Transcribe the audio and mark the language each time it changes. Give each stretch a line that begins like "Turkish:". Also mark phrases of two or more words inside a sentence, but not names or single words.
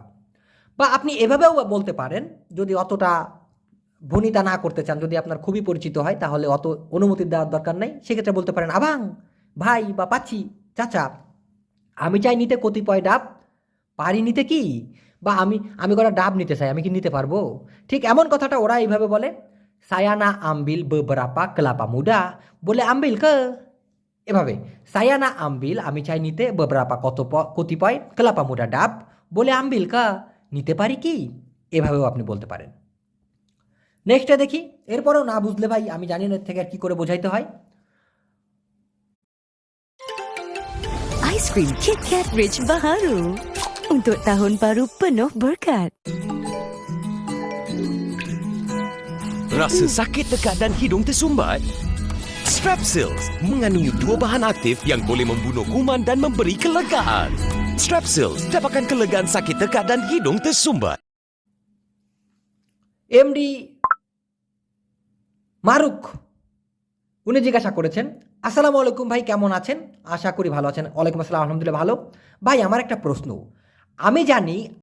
Bangla: বা আপনি এভাবেও বলতে পারেন, যদি অতটা ভনিতা না করতে চান, যদি আপনার খুবই পরিচিত হয় তাহলে অত অনুমতি দেওয়ার দরকার নাই, সেক্ষেত্রে বলতে পারেন আবাং ভাই বা পাচি চাচা, আমি চাই নিতে কতিপয় ডাব, পারি নিতে কি, বা আমি আমি কটা ডাব নিতে চাই, আমি কি নিতে পারবো? ঠিক এমন কথাটা ওরা এইভাবে বলে,
Malay: saya nak ambil beberapa kelapa muda, boleh ambil ke?
Bangla: এভাবে,
Malay: saya nak ambil
Bangla: আমি চাই নিতে beberapa কতিপয়
Malay: kelapa muda
Bangla: ডাব,
Malay: boleh ambil ke?
Bangla: নিতে পারি কি? এভাবেও আপনি বলতে পারেন। নেক্সটে দেখি, এরপরেও না বুঝলে ভাই আমি জানি না এর থেকে আর কি করে বোঝাইতে হয়।
Malay: Aiskrim KitKat Rich Baharu untuk tahun baru penuh berkat. Rasa sakit tekak dan hidung tersumbat? Strepsils mengandungi 2 bahan aktif yang boleh membunuh kuman dan memberi kelegaan. Strepsils dapatkan kelegaan sakit tekak dan hidung tersumbat.
Bangla: এমডি মারুক উনি জিজ্ঞাসা করেছেন, আসসালামু আলাইকুম ভাই, কেমন আছেন? আশা করি ভালো আছেন। ওয়ালাইকুম আসসালাম, আলহামদুলিল্লাহ ভালো। ভাই আমার একটা প্রশ্ন, আমি জানি